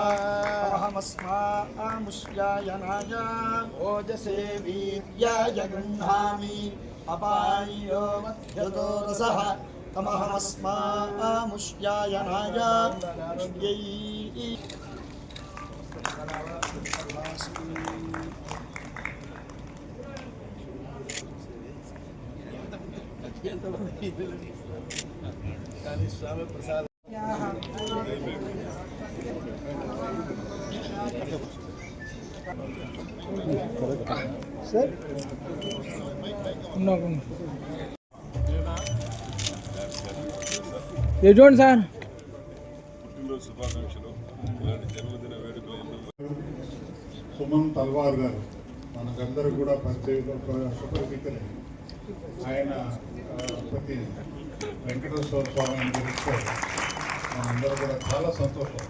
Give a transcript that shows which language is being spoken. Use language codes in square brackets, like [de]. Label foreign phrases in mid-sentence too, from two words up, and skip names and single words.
[sa] अहमस्मामुष्यायनाय ओजसे वीर्याय गृह्णामि अपायो मध्यदोरसः तमहमस्मामुष्यायनाय स्वामी प्रसाद [te] ये చూడండి సార్ సుమన్ తల్వార్ గారు మనకందరూ కూడా సుపరిచితులే. ఆయన ప్రతి వెంకటేశ్వర స్వామిని గురిస్తే మనందరూ కూడా చాలా సంతోషం.